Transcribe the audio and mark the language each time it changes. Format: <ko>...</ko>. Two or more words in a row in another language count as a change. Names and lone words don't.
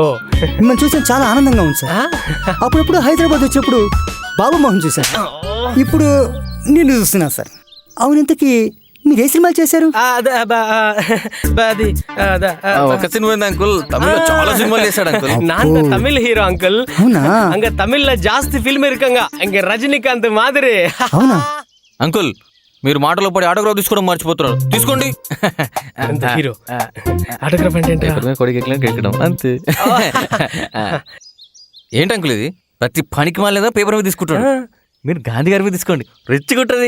<te>మిమ్మల్ని చూసిన చాలా ఆనందంగా ఉంది సార్. అప్పుడప్పుడు హైదరాబాద్ వచ్చినప్పుడు బాబు మోహన్ చూశాను, ఇప్పుడు నిన్ను చూస్తున్నా సార్. అవును, ఇంతకీ మీరు ఏ సినిమాలు చేశారు? ఒక సినిమా అంకుల్, తమిళ చాలా సినిమాలు చేశాడు అంకుల్.</te> <ta>நான் தமிழ் ஹீரோ அங்கிள்.</ta> <te>అవునా?</te> <ta>அங்க தமிழ்ல ஜாஸ்தி ஃபில்ம் இருக்காங்க. இங்க ரஜினிகாந்த் மாதிரி.</ta> <te>అవునా? అంకుల్ మీరు మాటలో పడి ఆటోగ్రాఫ్ తీసుకోవడం మర్చిపోతున్నారు. తీసుకోండి. అంత హీరో ఆటోగ్రాఫ్ అంటే ఏంటి? కేకడం అంతే. ఏంటి అంకుల్ ఇది? ప్రతి పనికి మాలేదా పేపర్ మీద తీసుకుంటాడు. మీరు గాంధీ గారి మీద తీసుకోండి, రెచ్చిగుంటది.</te>